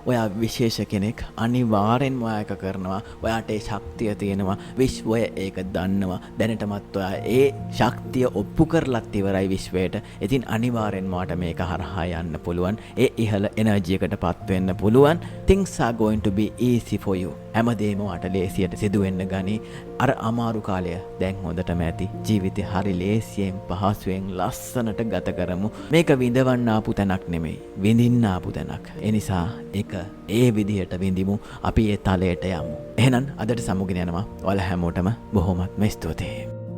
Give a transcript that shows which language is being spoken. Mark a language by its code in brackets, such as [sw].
[si] ඔයා විශේෂ කෙනෙක්. අනිවාර්යෙන්ම ඔයා ඒක කරනවා. ඔයාට ඒ ශක්තිය තියෙනවා. විශ්වය ඒක දන්නවා. දැනටමත් ඔයා ඒ ශක්තිය ඔප්පු කරලත් ඉවරයි විශ්වයට. ඉතින් අනිවාර්යෙන්ම ඔයාට මේක හරහා යන්න පුළුවන්. ඒ ඉහළ එනර්ජි එකටපත් වෙන්න පුළුවන්. [en] Things are going to be easy for you. [si] හැමදේම ඔයාට ලේසියට සිදු වෙන්න ගනි. අර අමාරු කාලය දැන් හොඳටම ඇති. ජීවිතේ හරි ලේසියෙන් පහසුවෙන් ලස්සනට ගත කරමු. මේක විඳවන්න ආපු තැනක් නෙමෙයි. විඳින්න ආපු තැනක්. ඒ නිසා ඒක ඒ විදිහට විඳිමු. අපි ඒ තලයට යමු. එහෙනම් අදට සමුගෙන යනවා. ඔයාලා හැමෝටම බොහොමත්ම ස්තුතියි.